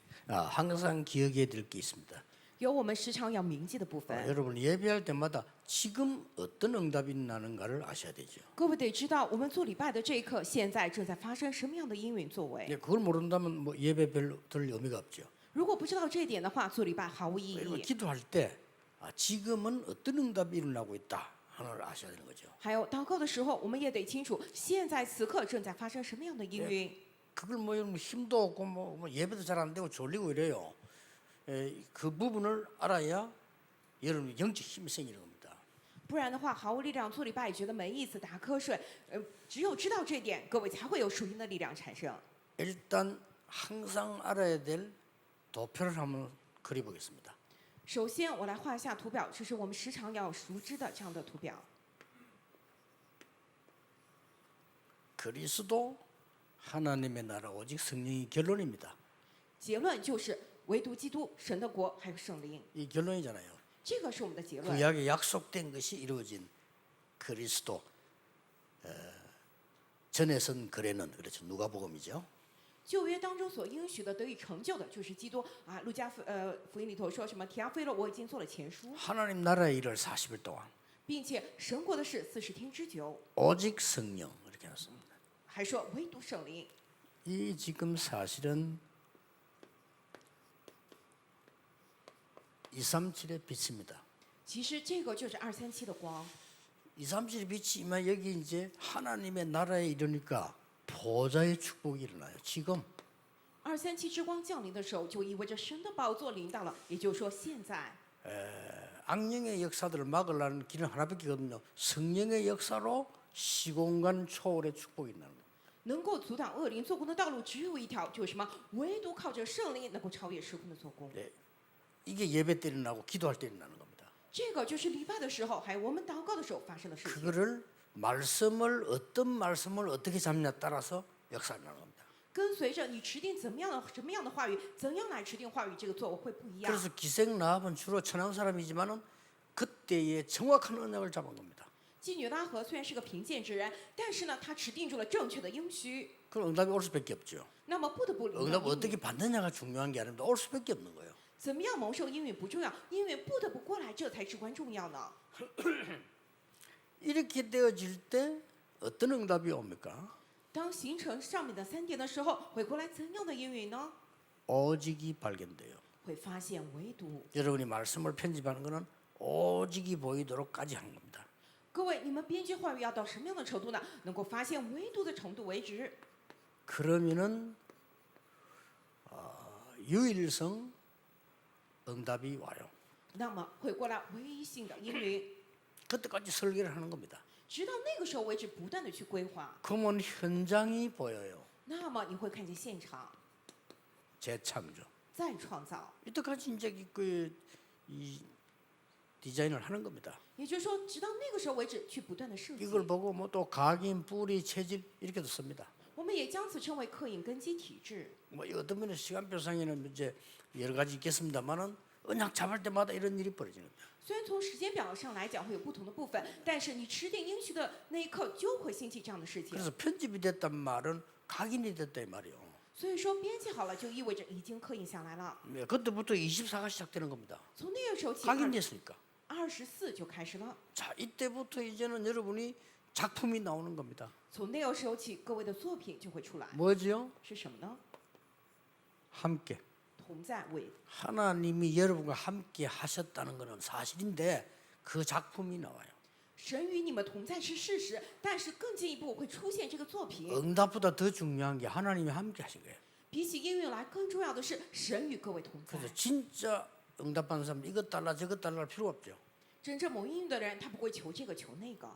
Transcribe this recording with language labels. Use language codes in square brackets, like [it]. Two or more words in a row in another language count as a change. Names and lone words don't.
[ko] 항상 기억해야 될 게 있습니다. [zh] 有我们时常要铭记的部分。 [ko] 여러분 예배할 때마다 지금 어떤 응답이 나는가를 아셔야 되죠. [zh] 各位得知道，我们做礼拜的这一刻，现在正在发生什么样的应允作为。 [ko] 그걸 모른다면 뭐 예배 별로 들 의미가 없죠. [zh] 如果不知道这一点的话，做礼拜毫无意 [ko] 여러분 [zh] 义。 [ko] 기도할 때 지금은 어떤 응답이 일어나고 있다 하는 걸 아셔야 되는 거죠. [zh] 还有祷告的时候，我们也得清楚，现在此刻正在发生什么样的应允。 [ko] 그걸 뭐 여러분 힘도 없고 뭐 예배도 잘 안 되고 졸리고 이래요. 그 부분을 알아야 여러분 영적 힘이 생기는 겁니다. [zh] 不然的话，毫无力量做礼拜，也觉得没意思，打瞌睡。只有知道这一点，各位才会有属灵的力量产生。 [ko] 일단 항상 알아야 될 도표를 한번 그려보겠습니다. [zh] 首先，我来画一下图表，这是我们时常要熟知的这样的图表。 [ko] 그리스도 하나님의 나라 오직 성령이 결론입니다. [zh] 结论就是唯独基督、神的国还有圣灵， [ko] 이 결론이잖아요. [zh] 这个是我们的结论。 [ko] 구약에 약속된 것이 이루어진 그리스도. 전에 선 거래는 그렇죠. 누가복음이죠. [zh] 旧约当中所应许的得以成就的，就是基督啊。路加福音里头说什么？提阿非勒，我已经做了前书， [ko] 하나님 나라의 일을 40일 동안 [zh] 并且神国的事40天之久， [ko] 오직 성령 이렇게 해놨습니다. [zh] 还说唯独圣灵。 [ko] 이 지금 사실은 237의 빛입니다. [zh] 其实这个就是237的光。 [ko] 237의 빛이면 여기 이제 하나님의 나라에 이르니까 보좌의 축복이 일어나요. 지금 [zh] 237 之光降临的时候，就意味着神的宝座临到了，也就是说现在。 [ko] 악령의 역사들을 막으려는 길은 하나밖에 없거든요. 성령의 역사로 시공간 초월의 축복이 일어나는 거예요. [zh] 能够阻挡恶灵做工的道路只有一条，就是什么？唯独靠着圣灵能够超越时空的做工。 [ko] 네. 이게 예배 때 일어나고 기도할 때 일어나는 겁니다. [zh] 这个就是礼拜的时候，还有我们祷告的时候发生的事情。 [ko] 그거를 말씀을 어떤 말씀을 어떻게 잡냐 따라서 역사가 일어나는 겁니다. [zh] 跟随着你持定什么样的话语，怎样来持定话语，这个作为会不一样。 [ko] 그래서 기생 라합은 주로 천한 사람이지만은 그때의 정확한 언약을 잡은 겁니다. [zh] 妓女拉合虽然是个贫贱之人，但是呢，她持定住了正确的应许， [ko] 그럼 응답이 올 수밖에 없죠. [zh] 那么不得不领到 [ko] 응답 [zh] 应允。 [ko] 어떻게 받느냐가 중요한 게 아닙니다. 올 수밖에 없는 거예요. [zh] 怎么样蒙受应允不重要，应允不得不过来，这才至关重要呢。 [ko] 이렇게 되어질 때 어떤 응답이 옵니까? [zh] 当形成上面的3点的时候，会过来怎样的应允呢？ [ko] 오직이 발견돼요. [zh] 会发现唯独。 [ko] 여러분이 말씀을 편집하는 것은 오직이 보이도록까지 한 겁니다. [zh] 各位，你们编辑话语要到什么样的程度呢？能够发现唯独的程度为止。 [ko] 그러면은 유일성 응답이 와요. [zh] 那么会过来唯一性的应允， [ko] 그때까지 설계를 하는 겁니다. [zh] 直到那个时候为止，不断的去规划。 [ko] 그러면 현장이 보여요. [zh] 那么你会看见现场 [ko] 재창조. [zh] 再创造， [ko] 이때까지 이제 이 디자인을 하는 겁니다. [zh] 也就是说，直到那个时候为止，去不断的设计。 [ko] 이걸 보고 뭐 또 각인, 뿌리, 체질 이렇게도 씁니다. [zh] 我们也将此称为刻印根基体制。 [ko] 뭐 어떤 분은 시간표상에는 이제 여러 가지 있겠습니다만은 언약 잡을 때마다 이런 일이 벌어지는 거예요. [zh] 虽然从时间表上来讲会有不同的部分，但是你持定应许的那一刻就会兴起这样的事情。 [ko] 그래서 편집이 됐단 말은 각인이 됐다 이 말이에요. [zh] 所以说编辑好了，就意味着已经刻印下来了。 [ko] 네, 그때부터 24가 시작되는 겁니다. [zh] 从那个时候起， [ko] 각인됐으니까. [zh] 24就开始了。 [ko] 자, 이때부터 이제는 여러분이 작품이 나오는 겁니다. [zh] 从那个时候起，各位的作品就会出来。 [ko] 뭐죠? [zh] 是什么呢？ [ko] 함께. [zh] 同在为 [ko] 하나님이 여러분과 함께 하셨다는 것은 사실인데 그 작품이 나와요. [zh] 神与你们同在是事实，但是更进一步会出现这个作品。 [ko] 응답보다 더 중요한 게 하나님이 함께 하신 거예요. [zh] 比起应允来，更重要的是神与各位同在。 [ko] 그래서 진짜 응답받는 사람 이것 달라 저것 달라 할 필요 없죠. [zh] 真正蒙应允的人，他不会求这个求那个。